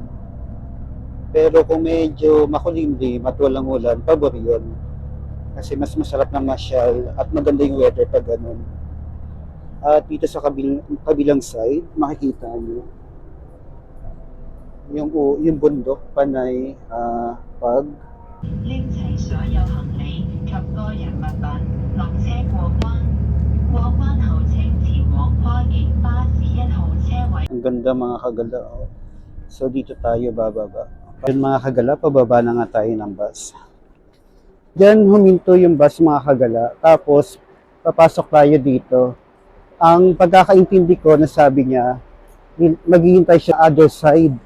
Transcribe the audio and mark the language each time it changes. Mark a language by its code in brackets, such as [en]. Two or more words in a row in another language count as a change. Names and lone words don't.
[tl] Pero kung medyo makulimlim at walang ulan, pabor yun. Kasi mas masarap na masyal at maganda yung weather pag ganun. At dito sa kabilang side, makikita nyo yung bundok, panay, pag [yue] 拎齊所有行李及個人物品，落車過關。過關後請前往跨境巴士1號車位。 [tl] Ang ganda mga kagala. Oh. So dito tayo bababa. Yun mga kagala, pababa na nga tayo ng bus. Diyan huminto yung bus mga kagala. Tapos papasok tayo dito. Ang pagkakaintindi ko na sabi niya, maghihintay siya [en] other side.